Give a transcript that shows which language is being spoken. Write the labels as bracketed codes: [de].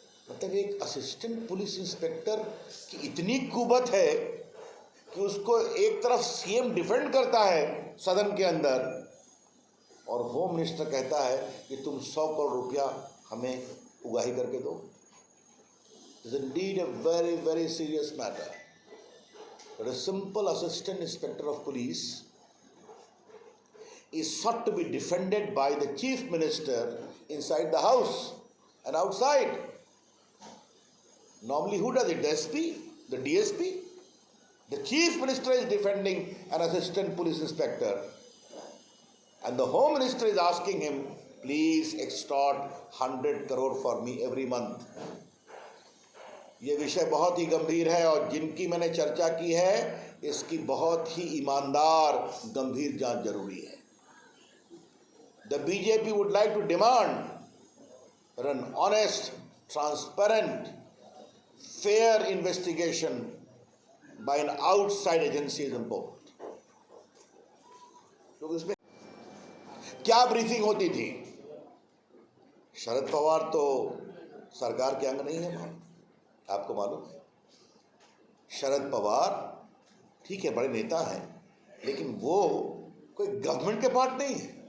[hi] मतलब एक assistant police inspector की इतनी कुवत है कि उसको एक तरफ सीएम डिफेंड करता है सदन के अंदर और होम मिनिस्टर कहता है कि तुम 100 करोड़ रुपया हमें उगाही करके दो। [en] It's indeed a very, very serious matter. But a simple assistant inspector of police is sought to be defended by the chief minister inside the house and outside. Normally, who does it? The SP? The DSP? The chief minister is defending an assistant police inspector. And the home minister is asking him, please extort 100 crore for me every month. [hi] ये विषय बहुत ही गंभीर है और जिनकी मैंने चर्चा की है इसकी बहुत ही ईमानदार गंभीर जांच जरूरी है। [en] The BJP would like to demand an honest, transparent, fair investigation by an outside agency is important. [hi] तो इसमें क्या ब्रीफिंग होती थी? शरद पवार तो सरकार के अंग नहीं है, आपको मालूम है। शरद पवार ठीक है, बड़े नेता हैं, लेकिन वो कोई गवर्नमेंट के पार्ट नहीं है।